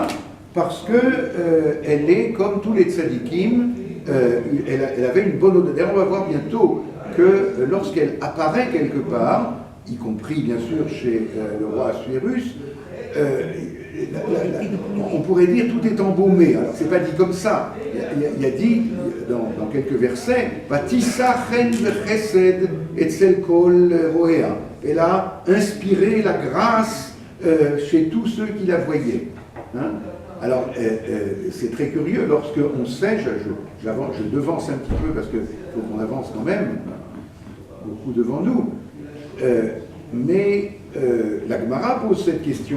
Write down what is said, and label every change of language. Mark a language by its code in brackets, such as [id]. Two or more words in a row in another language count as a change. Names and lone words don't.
[fr] Parce qu'elle est comme tous les tzadikim, elle avait une bonne odeur. D'ailleurs, on va voir bientôt que lorsqu'elle apparaît quelque part, y compris bien sûr chez le roi Assuérus, on pourrait dire tout est embaumé. Alors c'est pas dit comme ça. Il y a dit dans quelques versets, [he] ותשא חן וחסד אצל כל ראיה. [fr] Elle a inspiré la grâce chez tous ceux qui la voyaient. Hein? Alors c'est très curieux lorsque on sait, je devance un petit peu parce qu'il faut qu'on avance quand même, beaucoup devant nous. Mais la Gemara pose cette question.